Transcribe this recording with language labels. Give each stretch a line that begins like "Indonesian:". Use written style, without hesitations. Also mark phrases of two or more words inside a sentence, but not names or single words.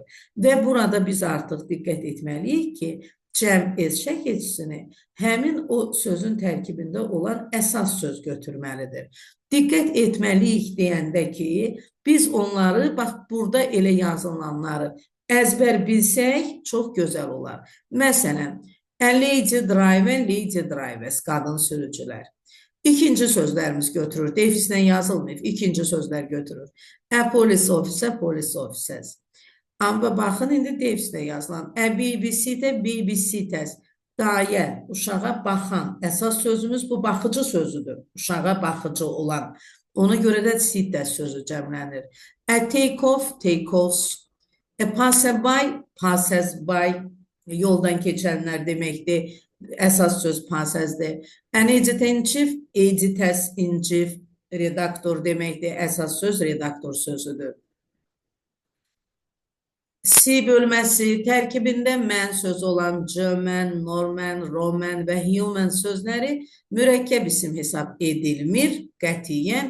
Azerbaijani: Və burada biz artıq diqqət etməliyik ki, cəm s şəkilçisini həmin o sözün tərkibində olan əsas söz götürməlidir. Diqqət etməliyik deyəndə ki, biz onları, bax, burada elə yazılanları əzbər bilsək, çox gözəl olar. Məsələn,
English: a lady driver, lady drivers,
Azerbaijani: qadın sürücülər. İkinci sözlərimiz götürür. D-fisinə yazılmayıb, ikinci sözlər götürür.
English: A police officer, police officers.
Azerbaijani: Amma baxın, indi D-fisinə yazılan.
English: A babysitter, babysitters.
Azerbaijani: Dayə, uşağa baxan. Əsas sözümüz bu baxıcı sözüdür. Uşağa baxıcı olan. Ona görə də sitter sözü cəmlənir.
English: A take off, take offs. A passerby, passers-by.
Azerbaijani: Yoldan keçənlər deməkdir. Əsas söz passersdir.
English: An editor-in-chief, editors-in-chief.
Azerbaijani: Redaktor deməkdir. Əsas söz redaktor sözüdür. C bölməsi tərkibində mən sözü olan German, Norman, Roman və human sözləri mürəkkəb isim hesab edilmir qətiyyən.